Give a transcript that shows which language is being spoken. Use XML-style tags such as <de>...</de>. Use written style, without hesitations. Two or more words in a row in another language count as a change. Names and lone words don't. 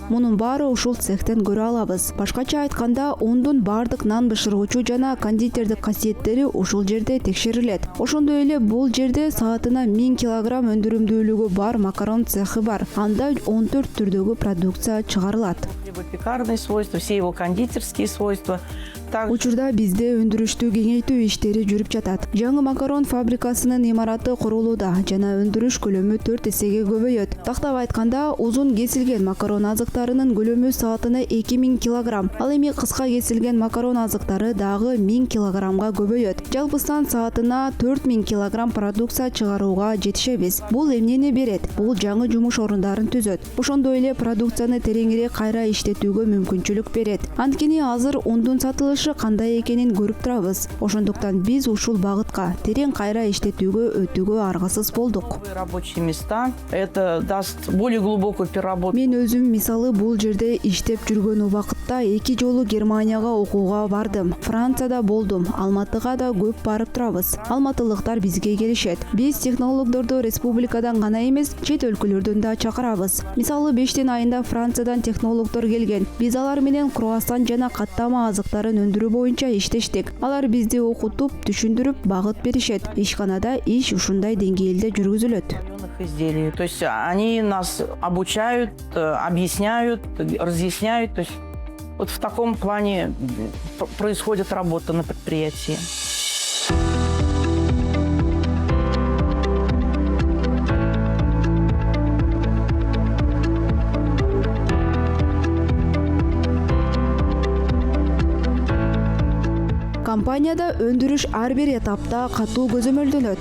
<ky>Мунун баары ушул цехтен көрө алабыз. Башкача айтканда, ундун бардык нан бышыруучу жана кондитердик касиеттери ушул жерде текшерилет. Ошондой эле бул жерде саатына 1000 килограмм өндүрүмдүүлүгү бар макарон цехи бар. Анда 14 түрдөгү продукция чыгарылат.</ky> <ru>Его пекарные свойства, все его кондитерские свойства.</ru> <ky>Учурда бизде өндүрүштү кеңейтүү иштери жүрүп жатат. Жаңы макарон фабрикасынын имараты курулууда жана өндүрүш көлөмү 4 эсеге көбөйөт. Тактап айтканда, узун кесилген макарон азыктарынын көлөмү саатына 2000 килограмм. Ал эми кыска кесилген макарон азыктары дагы 1000 килограммга көбөйөт. Жалпысынан саатына 4000 килограмм продукция чыгарууга жетишебиз. Бул эмнени берет? Бул жаңы жумуш орундарын түзөт. Ошондой эле продукцияны тереңирээк кайра иштетүүгө мүмкүнчүлүк берет. Анткени азыр ундун сатылышы кандай экенин көрүп турабыз. Ошондуктан биз ушул багытка терең кайра иштетүүгө өтүүгө аргасыз болдук.</ky> <ru>Рабочие места. Это даст более глубокую переработку.</ru> <ky>Мен өзүм мисалы бул жерде иштеп жүргөн убакытта 2 жолу Германияга окууга бардым. Францияда болдум. Алматыга да көп барып турабыз. Алматылыктар бизге келишет. Биз технологдорду республикадан гана эмес, чет өлкөлөрдөн да чакырабыз. Мисалы 5 айында Франциядан технологдор келген. Биз алар менен круассан жана каттама азыктарын өндүрүү боюнча иштештик. Алар бизди окутуп, түшүндүрүп, багыт беришет. Ишканада иш ушундай деңгээлде жүргүзүлөт.</ky> <ru>Изделий. То есть они нас обучают, объясняют, разъясняют. То есть вот в таком плане происходит работа на предприятии.</ru> <ky>Компанияда өндүрүш ар бир этапта катуу көзөмөлдөнөт.</ky>